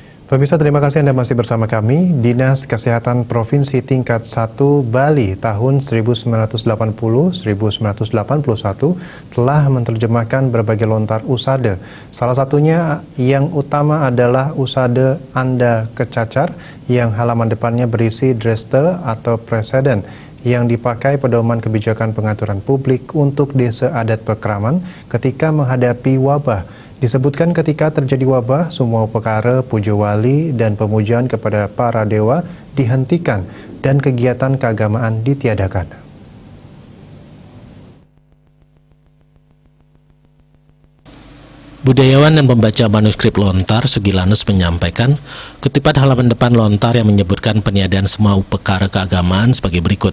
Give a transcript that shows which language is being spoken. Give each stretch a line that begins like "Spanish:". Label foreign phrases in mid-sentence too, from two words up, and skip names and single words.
Indonesian: Pemirsa, terima kasih Anda masih bersama kami. Dinas Kesehatan Provinsi Tingkat 1 Bali tahun 1980-1981 telah menerjemahkan berbagai lontar usada. Salah satunya yang utama adalah usada Anda Kecacar yang halaman depannya berisi dreste atau preseden yang dipakai pedoman kebijakan pengaturan publik untuk desa adat Pekraman ketika menghadapi wabah. Disebutkan ketika terjadi wabah, semua perkara puja wali dan pemujaan kepada para dewa dihentikan dan kegiatan keagamaan ditiadakan. Budayawan dan pembaca manuskrip lontar Sugilanus menyampaikan kutipan halaman depan lontar yang menyebutkan peniadaan semua upekara keagamaan sebagai berikut.